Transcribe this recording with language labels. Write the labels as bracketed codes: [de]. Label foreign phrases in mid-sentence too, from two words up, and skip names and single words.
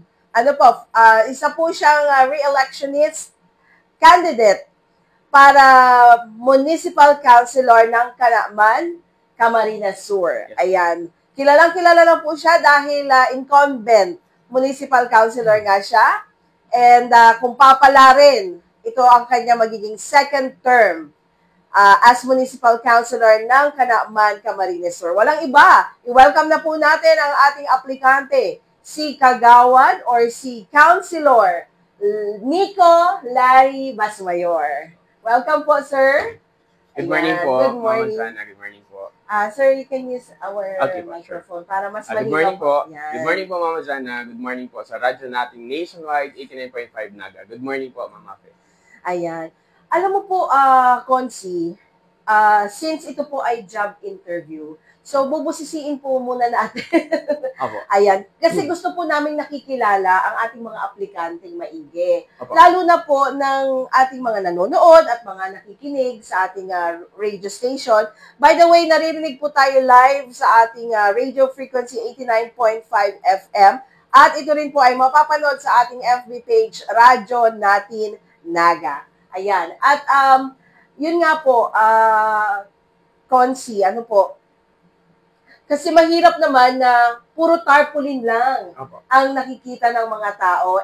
[tl] Ano po, isa po siyang [en] re-electionist candidate [tl] para [en] municipal councilor [tl] ng Kanaman, Camarines Sur. Ayan. Kilalang-kilala lang po siya dahil [en] incumbent municipal councilor [tl] nga siya. And kung papalarin, ito ang kanya magiging [en] second term as municipal councilor [tl] ng Kanaman, Camarines Sur. Walang iba. I-welcome na po natin ang ating aplikante, si Kagawad or si Councilor Nico Larry Basmayor. Welcome po, sir. [en] Good morning po, Good morning. Mama Sana. Good morning po. Sir, you can use our sure. microphone [tl] para mas [en] Good morning po. [tl] Yan. [en] Good morning po, Mama Sana. Good morning po [tl] sa radyo nating nationwide, [en] 89.5 Naga. Good morning po, Mama Fe. [tl] Ayan. Alam mo po, Consi, since ito po ay [en] job interview, [tl] so bubusisiin po muna natin. Opo. Ayan. Kasi gusto po namin nakikilala ang ating mga aplikanteng maigi. Opo. Lalo na po ng ating mga nanonood at mga nakikinig sa ating [en] radio station. By the way, [tl] naririnig po tayo live sa ating [en] radio frequency [tl] 89.5 FM. At ito rin po ay mapapanood sa ating [en] FB page, [tl] Radyo Natin Naga. Ayan. At yun nga po, Consi, ano po, kasi mahirap naman na puro tarpaulin lang ang nakikita ng mga tao.